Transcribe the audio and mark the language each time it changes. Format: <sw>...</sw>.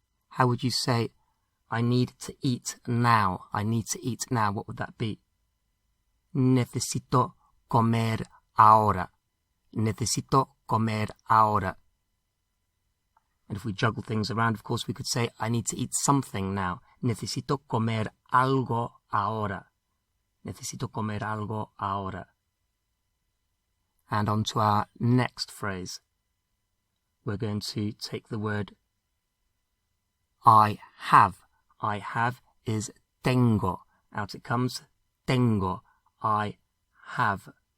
<en>How would you say, I need to eat now? I need to eat now. What would that be?</en> <es>Necesito comer ahora. Necesito comer ahora.</es> <en>And if we juggle things around, of course, we could say, I need to eat something now.</en> <es>Necesito comer algo ahora. Necesito comer algo ahora.</es> <en>And on to our next phrase. We're going to take the word I have. I have is tengo. Out it comes, tengo. I have.</en>